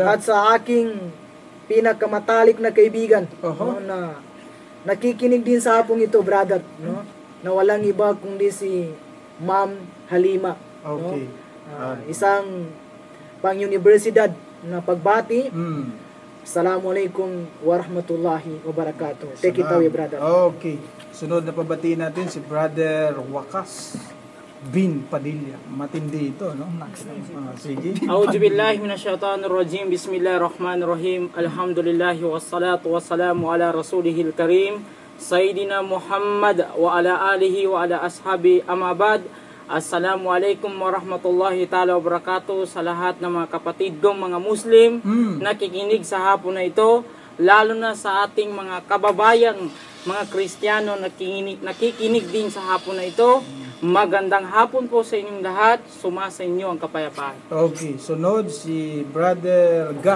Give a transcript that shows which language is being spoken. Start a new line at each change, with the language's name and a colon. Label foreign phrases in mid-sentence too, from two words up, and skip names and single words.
Filipino: At sa aking pinakamatalik na kaibigan, Oho. no, na nakikinig din sa hapong ito, brother, no, na walang iba kundi si Ma'am Halima. Okay. No? Isang pang-universidad na pagbati.
Arabic: السلام عليكم ورحمة الله وبركاته.
English: Take it away, brother. Okay.
Filipino: Sunod na pabatiin natin si Brother Wakas bin Padilla. Matindi ito, no? Sige.
Arabic: أعوذ بالله من الشيطان الرجيم. بسم الله الرحمن الرحيم. الحمد لله والصلاة والسلام على رسوله الكريم سيدنا محمد وعلى آله وعلى أصحابه، أما بعد. السلام عليكم ورحمة الله تعالى وبركاته
Filipino: sa lahat ng mga kapatid kong mga Muslim nakikinig sa hapon na ito, lalo na sa ating mga kababayang mga Kristiyano nakikinig din sa hapon na ito. Magandang hapon po sa inyong lahat. Sumasa inyo ang kapayapaan. Okay, sunod si Brother Gas.